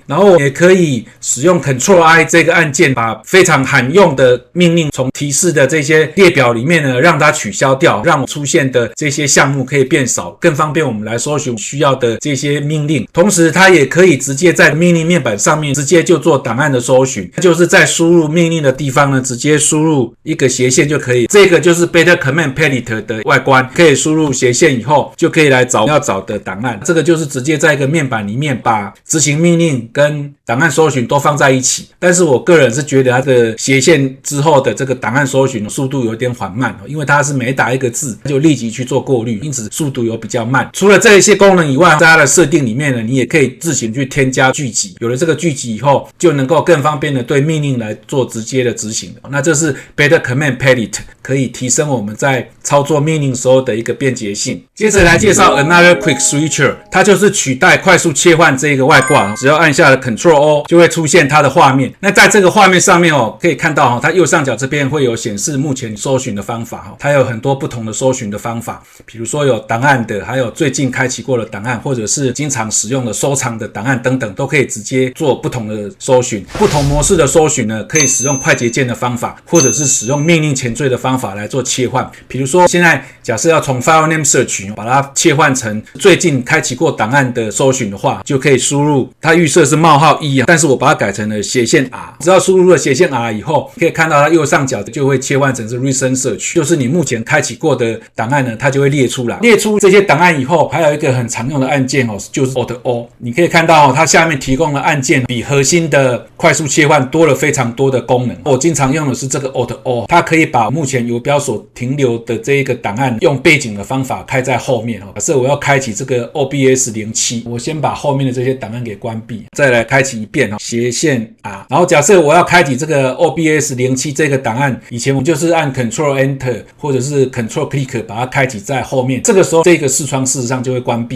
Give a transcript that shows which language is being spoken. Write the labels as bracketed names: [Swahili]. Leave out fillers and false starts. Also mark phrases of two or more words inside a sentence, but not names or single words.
[Chinese] 然後也可以使用 Ctrl+I 這個按鍵，把非常罕用的命令從提示的這些列表裡面呢，讓它取消掉，讓出現的這些項目可以變少，更方便我們来搜尋需要的這些命令。同時，它也可以直接在命令面板上面直接就做檔案的搜尋，就是在輸入命令的地方呢，直接輸入一個斜線就可以。這個就是 Better Command Palette 的外觀，可以輸入斜線以後，就可以來找要找的檔案。這個就是直接在一個面板裡面把執行命令跟檔案搜尋都放在一起。但是我個人是覺得它的斜線之後的這個檔案搜尋速度有點緩慢，因為它是每打一個字就立即去做過濾，因此速度有比較慢。除了這一些功能以外，在它的設定裡面呢，你也可以自行去添加巨集。有了這個巨集以後，就能夠更方便的對命令來做直接的執行。那這是 Better Command Palette 可以提升我們在操作命令時候的一個便捷性。接着來介紹 Another Quick Switcher，它就是取代快速切換這個外掛，只要按下了 Ctrl+O 就會出現它的畫面。那在這個畫面上面可以看到它右上角這邊會有顯示目前搜尋的方法。它有很多不同的搜尋的方法，比如說有檔案的，還有最近開啟過的檔案，或者是經常使用的收藏的檔案等等，都可以直接做不同的搜尋。不同模式的搜尋呢，可以使用快捷鍵的方法，或者是使用命令前缀的方法來做切換。比如說，現在假設要從 File Name Search 把它切換成最近開啟過檔案的搜尋的話，就可以輸入它預設是冒號1，但是我把它改成了斜線 R。只要輸入了斜線 R 以後，可以看到它右上角就會切換成是 Recent Search， 就是你目前開啟過的檔案呢，它就會列出來。列出這些檔案以後，還有一個很常用的按鍵就是 Alt-O。你可以看到它下面提供的按鍵比核心的快速切換多了非常多的功能。我經常用的是這個 Alt-O， 它可以把目前游標所停留的這一個檔案用背景的方法開在後面。假設我要開啟這個 OBS07， 我先把後面的這些檔案給關閉，再來開啟一遍斜線 R。然後假設我要開啟這個 OBS07 這個檔案，以前我就是按 Ctrl Enter 或者是 Ctrl Click 把它開啟在後面，這個時候這個視窗事實上就會關閉。